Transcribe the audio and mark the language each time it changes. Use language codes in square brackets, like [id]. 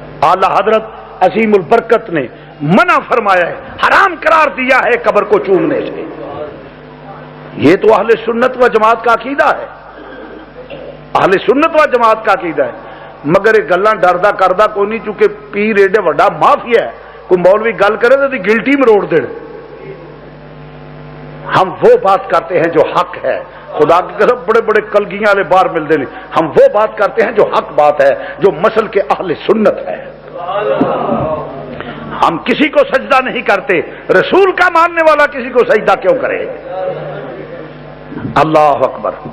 [ur] اعلی حضرت عظیم البرکت نے منع فرمایا ہے, حرام قرار دیا ہے قبر کو چومنے سے. یہ تو اہل سنت و جماعت کا عقیدہ ہے. اہل سنت و جماعت کا عقیدہ ہے. [pa] مگر یہ گلاں ڈردا کردا کوئی نہیں, چونکہ پیر ایڈے وڈا مافیا ہے. کوئی مولوی گل کرے تو گلٹی مروڑ دے. [ur] ہم وہ بات کرتے ہیں جو حق ہے. خدا کی قسم بڑے بڑے کلگیاں والے باہر ملتے نہیں. ہم وہ بات کرتے ہیں جو حق بات ہے, جو مسل کے اہل سنت ہے. ہم کسی کو سجدہ نہیں کرتے. رسول کا ماننے والا کسی کو سجدہ کیوں کرے؟ اللہ اکبر.